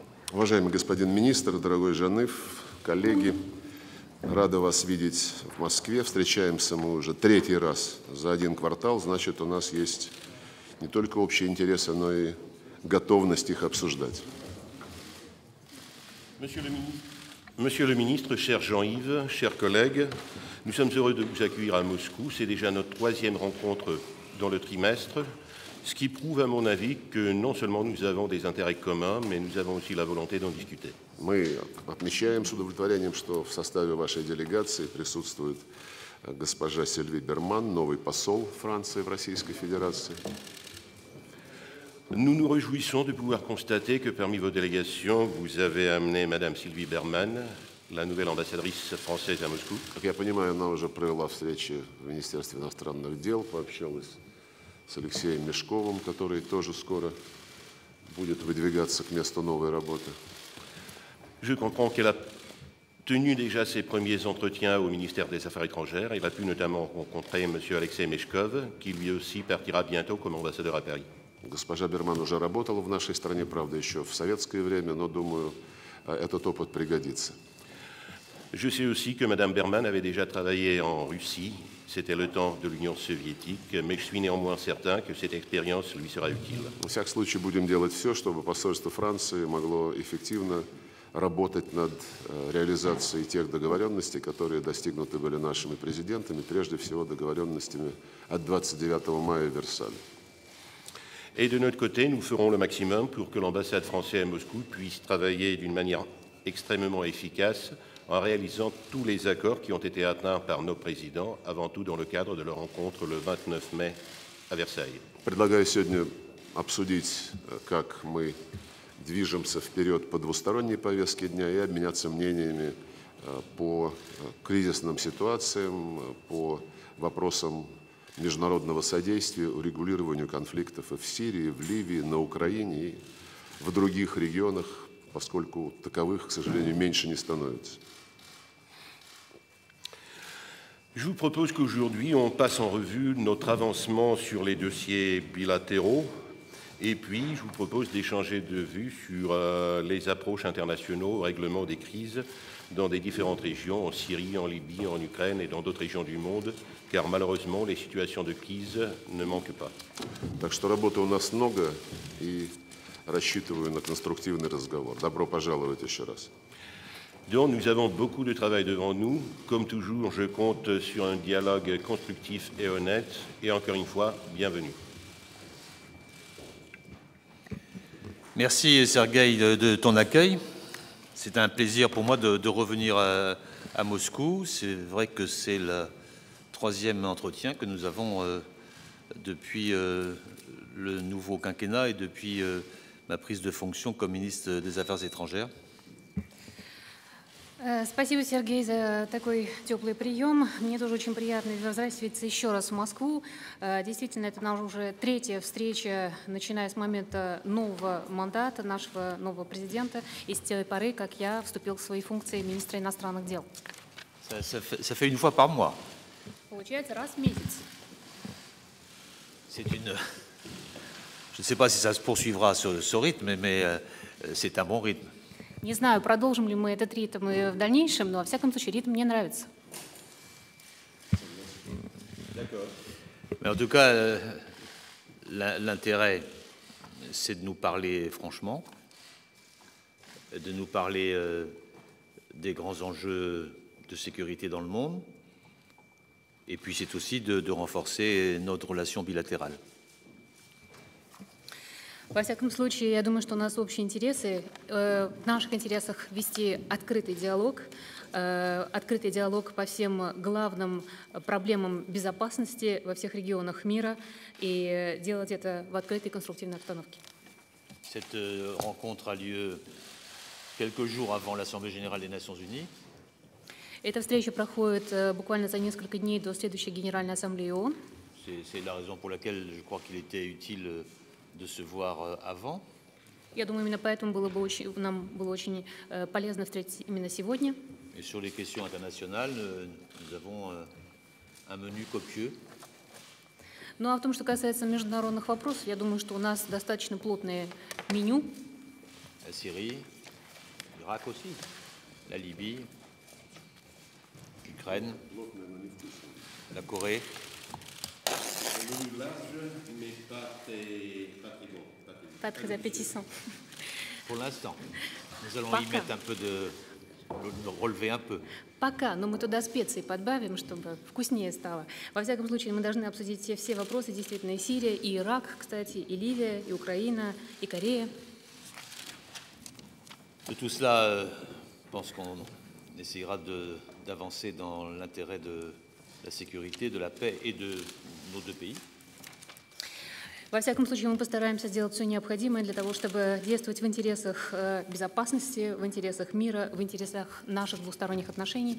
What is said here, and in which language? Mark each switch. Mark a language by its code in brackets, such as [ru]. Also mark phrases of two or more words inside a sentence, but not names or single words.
[ru] Уважаемый господин министр, дорогой Жаныв, коллеги, рада вас видеть в Москве. Встречаемся мы уже третий раз за один квартал. Значит, у нас есть не только общие интересы, но и готовность их обсуждать. [fr] Monsieur le ministre, cher Jean-Yves, chers collègues, nous sommes heureux de vous accueillir à Moscou. C'est déjà notre troisième rencontre dans le trimestre, ce qui prouve, à mon avis, que non seulement nous avons des intérêts communs, mais nous avons aussi la volonté d'en discuter. [ru] Мы отмечаем с удовлетворением, что в составе вашей делегации присутствует госпожа Сильви Берман, новый посол Франции в Российской Федерации. [fr] Nous nous réjouissons de pouvoir constater que parmi vos délégations, vous avez amené Madame Sylvie Berman, la nouvelle ambassadrice française à Moscou. [ru] Как я понимаю, она уже провела встречи в Министерстве иностранных дел, пообщалась с Алексеем Мешковым, который тоже скоро будет выдвигаться к месту новой работы. [fr] Je comprends qu'elle a tenu déjà ses premiers entretiens au ministère des Affaires étrangères. Elle a pu notamment rencontrer M. Alexei Meshkov, qui lui aussi partira bientôt comme ambassadeur à Paris. [ru] Госпожа Берман уже работала в нашей стране, правда, еще в советское время, но, думаю, этот опыт пригодится. [fr] Je sais aussi que Mme Berman avait déjà travaillé en Russie. C'était le temps de l'Union soviétique, mais je suis néanmoins certain que cette expérience lui sera utile. [ru] Во всяком случае, будем делать все, чтобы посольство Франции могло эффективно работать над реализацией тех договоренностей, которые достигнуты были нашими президентами, прежде всего договоренностями от 29 мая в Версале. [fr] Et de notre côté, nous ferons le maximum pour que l'ambassade française à Moscou puisse travailler d'une manière extrêmement efficace en réalisant tous les accords qui ont été atteints par nos présidents, avant tout dans le cadre de leur rencontre le 29 mai à Versailles. [ru] Предлагаю сегодня обсудить, как мы движемся вперед по двусторонней повестке дня и обменяться мнениями по кризисным ситуациям, по вопросам международного содействия, урегулированию конфликтов и в Сирии, в Ливии, на Украине и в других регионах, поскольку таковых, к сожалению, меньше не становится. [fr] Je vous propose qu'aujourd'hui, on passe en revue notre avancement sur les dossiers bilatéraux et puis je vous propose d'échanger de vues sur les approches internationales au règlement des crises dans des différentes régions, en Syrie, en Libye, en Ukraine et dans d'autres régions du monde, car malheureusement, les situations de crise ne manquent pas. [ru] Так что работы у нас много и рассчитываю на конструктивный разговор. Добро пожаловать еще раз. [fr] Donc, nous avons beaucoup de travail devant nous. Comme toujours, je compte sur un dialogue constructif et honnête. Et encore une fois, bienvenue. Merci Sergueï de ton accueil. C'est un plaisir pour moi de revenir à Moscou. C'est vrai que c'est le troisième entretien que nous avons depuis le nouveau quinquennat et depuis ma prise de fonction comme ministre des Affaires étrangères. [ru] Спасибо, Сергей, за такой теплый прием. Мне тоже очень приятно возвратиться еще раз в Москву. Действительно, это наша уже третья встреча, начиная с момента нового мандата нашего нового президента и с той поры, как я вступил в свои функции министра иностранных дел. [fr] Ça fait une fois par mois. [ru] Получается, раз в месяц. [fr] Je ne sais pas si ça se poursuivra sur ce rythme, mais c'est un bon rythme. [ru] Не знаю, продолжим ли мы этот ритм в дальнейшем, но во всяком случае ритм мне нравится. [fr] Mais en tout cas, l'intérêt, c'est de nous parler franchement, de nous parler des grands enjeux de sécurité dans le monde, et puis c'est aussi de renforcer notre relation bilatérale. [ru] Во всяком случае, я думаю, что у нас общие интересы. В наших интересах вести открытый диалог по всем главным проблемам безопасности во всех регионах мира и делать это в открытой конструктивной обстановке. [fr] Cette rencontre a lieu quelques jours avant l'Assemblée générale des Nations unies. [ru] Эта встреча проходит буквально за несколько дней до следующей Генеральной Ассамблеи ООН. [fr] C'est la raison pour laquelle je crois qu'il était utile de se voir avant. [ru] Я думаю, именно поэтому нам было очень полезно встретиться именно сегодня. [fr] Et sur les questions internationales, nous avons un menu copieux. [ru] Ну а в том, что касается международных вопросов, я думаю, что у нас достаточно плотное меню. [fr] La Syrie, l'Irak aussi, la Libye, l'Ukraine, la Corée. Pas très appétissant. Pour l'instant, nous allons y [ru] Пока. [fr] mettre un peu relever un peu. [ru] Пока, но мы туда специи подбавим, чтобы вкуснее стало. Во всяком случае, мы должны обсудить все вопросы, действительно, и Сирия, и Ирак, кстати, и Ливия, и Украина, и Корея. [fr] De tout cela, je pense qu'on essayera d'avancer dans l'intérêt de la sécurité, de la paix et de nos deux pays. [ru] Во всяком случае, мы постараемся сделать все необходимое для того, чтобы действовать в интересах безопасности, в интересах мира, в интересах наших двусторонних отношений.